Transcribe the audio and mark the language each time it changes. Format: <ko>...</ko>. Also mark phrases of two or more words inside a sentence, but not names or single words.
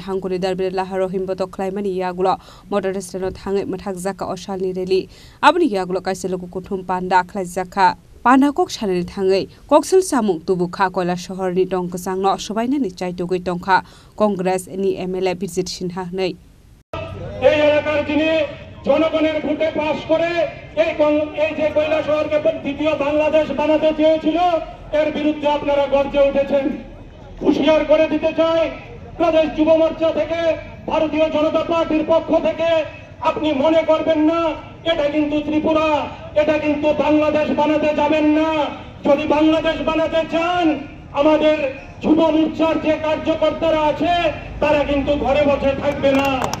<trp>hangkorni darbere laharo himboto khlaimani yagulo motor stano thangai mathakjaka oshalni rally aboni yagulo kaiseloku kuthum panda khlaijaka panda kok sanani thangai koksil samung tubukha কৈলাসহরনি tongkajangno sobainani chaitogui tongkha Congress ni MLA Birjit Sinha nei</trp> <bn>এই এলাকার যিনি জনগণের ভোটে পাস করে এই যে কৈলাসহরকে দ্বিতীয় বাংলাদেশ বানাতে চেয়েছিল এর বিরুদ্ধে আপনারা গর্জে উঠেছেন হুঁশিয়ার করে দিতে চাই প্রদেশ যুব মোর্চা থেকে ভারতীয় জনতা পার্টির পক্ষ থেকে আপনি মনে করবেন না এটা কিন্তু ত্রিপুরা এটা কিন্তু বাংলাদেশ বানাতে যাবেন না যদি বাংলাদেশ বানাতে চান আমাদের যুব মোর্চার যে কার্যকর্তারা আছে তারা কিন্তু ঘরে বসে থাকবে না</bn>